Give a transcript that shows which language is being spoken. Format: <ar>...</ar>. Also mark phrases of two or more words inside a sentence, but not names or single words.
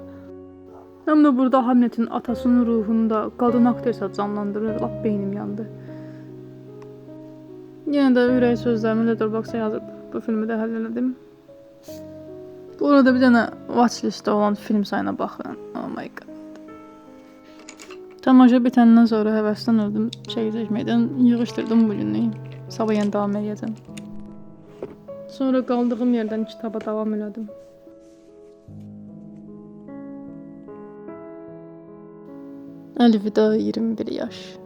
<az>Həm də burada Hamlet'in atasının ruhunu da qadın aktyorsa canlandırır, lap beynim yandı. Yenə də ürək sözlərimi Letterboxd'a yazıb bu filmi də həll elədim. Bu arada bir dənə watchlistdə olan film sayına baxın.</az> <en>Oh my god.</en> <az>Tamaşa bitəndən sonra həvəsdən öldüm şəkil çəkməkdən, yığışdırdım bu günlük. Sabah yenə davam edəcəm. Sonra qaldığım yerdən kitaba davam elədim. Əlvida 21 yaş.</az>